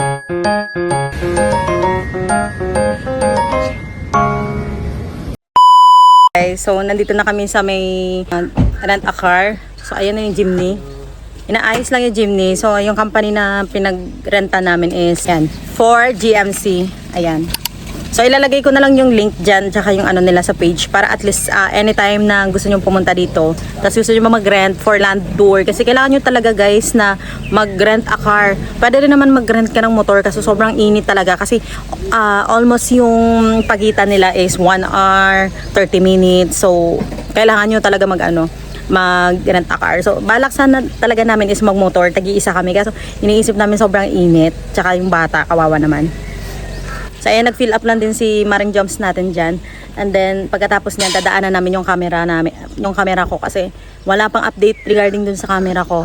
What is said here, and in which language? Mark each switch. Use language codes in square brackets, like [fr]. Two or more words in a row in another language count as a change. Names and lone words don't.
[tl] Okay, so nandito na kami sa may [en] rent a car. [tl] So ayan na yung jeepney. Inaayos lang yung jeepney. So yung company na pinagrenta namin is yan, for GMC. Ayan. So ilalagay ko na lang yung link dyan tsaka yung ano nila sa page para [en] at least anytime [tl] na gusto nyo pumunta dito, tapos gusto nyo mag- [en] rent for land tour, [tl] kasi kailangan nyo talaga guys na mag- [en] rent a car. [tl] Pwede rin naman mag-rent ka ng motor kasi sobrang init talaga, kasi almost yung pagitan nila is [en] 1 hour 30 minutes. [tl] So kailangan nyo talaga mag- [en] rent a car. [tl] So balak sana talaga namin is mag-motor, tagi-isa kami, kasi iniisip namin sobrang init, tsaka yung bata kawawa naman. So ayan, nag- [en] fill up [tl] lang din si Maring Jumps natin dyan. [en] And then [tl] pagkatapos niyan, dadaanan namin yung camera ko, kasi wala pang update regarding dun sa camera ko.